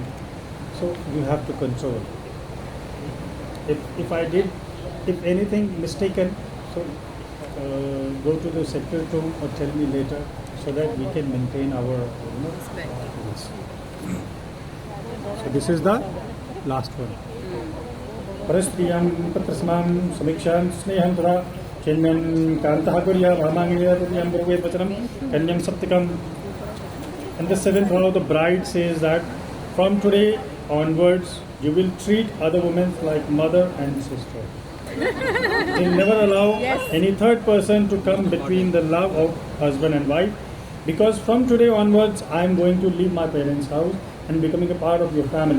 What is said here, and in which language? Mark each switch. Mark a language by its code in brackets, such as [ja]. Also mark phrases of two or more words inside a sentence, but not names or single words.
[en] So you have to control. If I did, if anything mistaken, so go to the separate room or tell me later, so that we can maintain our Respect. yes. So this is the last one. [sa] Paraspriyam patrasmam samikshan sneham tara chenyan kantah kurya bhamangiya tatyam purvet vachanam kanyam saptikam. [en] And the seventh vow, the bride says that from today onwards, you will treat other women like mother and sister. You never allow Yes. any third person to come between the love of husband and wife, because from today onwards, I am going to leave my parents' house and becoming a part of your family.